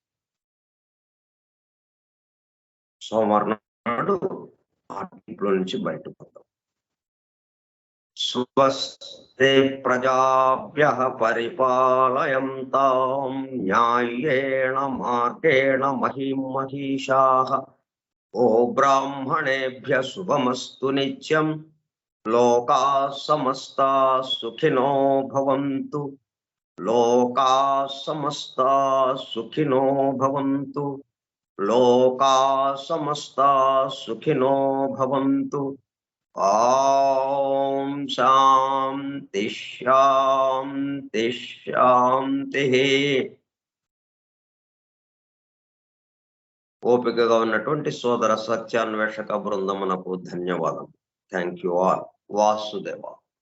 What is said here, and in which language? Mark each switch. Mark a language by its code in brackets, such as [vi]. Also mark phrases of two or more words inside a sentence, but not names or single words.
[te] సోమవారం నాడు ఆ డీప్ లో నుంచి బయటకు పోతాం. [sa] స్వస్తి ప్రజాభ్యః పరిపాలయంతాం న్యాయేణ మార్గేణ మహిషాః. ఓ బ్రాహ్మణేభ్యః శుభమస్తు నిత్యం. లోకాః సమస్తాః సుఖినో భవంతు. లోకాః సమస్తాః సుఖినో భవంతు. లోకాః సమస్తాః సుఖినో భవంతు. ఓం శాంతి శాంతి శాంతి. [te] ఓపికగా ఉన్నటువంటి సోదర సత్యాన్వేషక బృందమునకు ధన్యవాదం. [en] thank you all. వాసుదేవ.